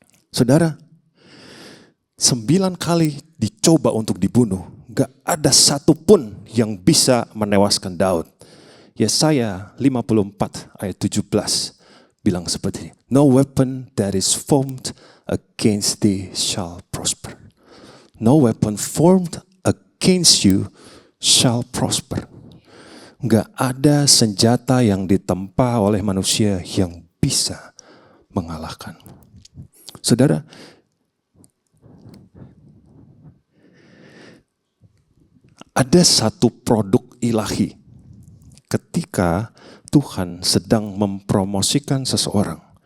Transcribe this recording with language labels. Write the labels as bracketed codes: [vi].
[id] Saudara, 9 kali dicoba untuk dibunuh, gak ada satupun yang bisa menewaskan Daud. Yesaya 54 ayat 17 bilang seperti ini. [en] No weapon that is formed against thee shall prosper. No weapon formed against you shall prosper. [id] Gak ada senjata yang ditempa oleh manusia yang bisa mengalahkan. Saudara, ada satu produk ilahi ketika Tuhan sedang mempromosikan seseorang.